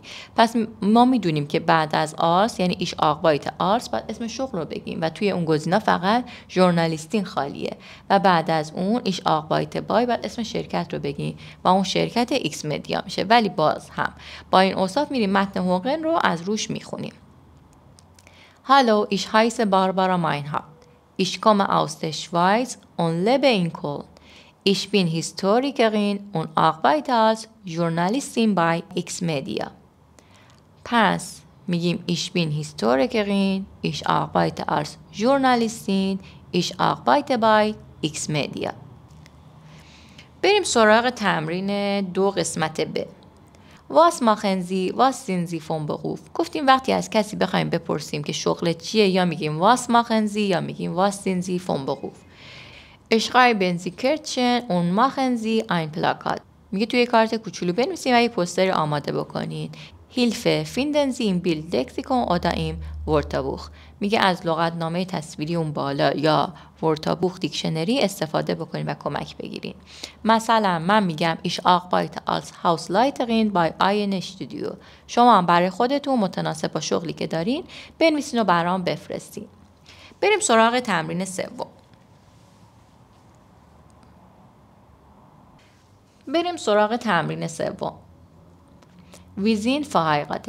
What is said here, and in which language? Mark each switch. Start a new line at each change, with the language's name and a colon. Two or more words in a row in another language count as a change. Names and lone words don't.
Persian: پس ما میدونیم که بعد از آلس یعنی
German: ich arbeite als
Persian: باید اسم شغل رو بگیم و توی اون گزینه فقط ژورنالیستین خالیه و بعد از اون
German: ich arbeite bei
Persian: باید اسم شرکت رو بگیم و اون شرکت ایکس مدیا میشه. ولی باز هم با این اوصاف میریم متن هوقن رو از روش میخونیم.
German: Hallo, ich heiße Barbara Meinhardt. Ich komme aus der Schweiz und lebe in Köln. Ich bin Historikerin und arbeite als Journalistin bei X-Media.
Persian: پس میگیم
German: ich bin Historikerin, ich arbeite als Journalistin, ich arbeite bei X-Media.
Persian: بریم سراغ تمرین 2 قسمت ب.
German: Was machen Sie was sind Sie von Beruf.
Persian: گفتیم وقتی از کسی بخوایم بپرسیم که شغلت چیه یا میگیم
German: Was machen Sie
Persian: یا میگیم
German: Was sind Sie von Beruf. schreiben Sie Kärtchen und machen Sie ein Plakat.
Persian: میگه توی کارت کوچولو بنویسیم و یه پوستر آماده بکنین.
German: Hilfe finden Sie im Bildlexikon oder im Wörterbuch.
Persian: میگه از لغتنامه تصویری اون بالا یا ورتابوخ دیکشنری استفاده بکنین و کمک بگیرین. مثلا من میگم
German: Ich arbeite als Hausleiterin bei einem Studio.
Persian: شما هم برای خودتون متناسب با شغلی که دارین بنویسین و برام بفرستین. بریم سراغ تمرین سوم.
German: Wir sind verheiratet.